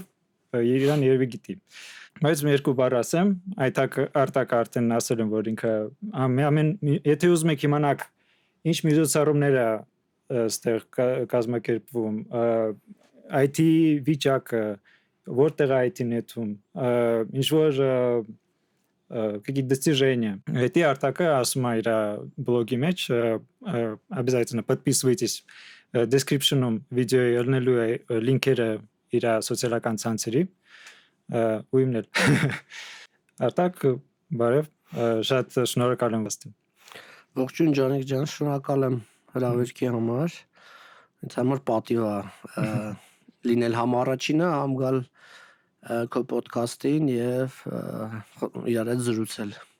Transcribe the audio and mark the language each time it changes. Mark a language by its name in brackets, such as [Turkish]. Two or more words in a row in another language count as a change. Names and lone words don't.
[Armenian] իրան երևի գիտի։ Բայց մի երկու բառ ասեմ, Արտակը արդեն ասել եմ, որ ինքը եթե ուզում եք իմանալ ինչ միջոցառումներ է այստեղ կազմակերպվում, IT վիճակը, որտեղ է IT նետում, ինչ որ [Russian] какие-то достижения. [Armenian] Эти Արտակը ասում է իր բլոգի մեջ, [Russian] обязательно подписывайтесь. [Armenian] Description-ում վիդեոյի ելնելու է լինքերը իր սոցիալական ցանցերի ու իմն էլ։ Արտակ, բարև, շատ շնորհակալ եմ վստահ։ Ողջույն Ջանիկ ջան, շնորհակալ եմ հրավերքի համար։ Ինձ համար պատիվ է լինել համառաջինը, համ գալ քո ոդքասթին եւ իրար հետ զրուցել։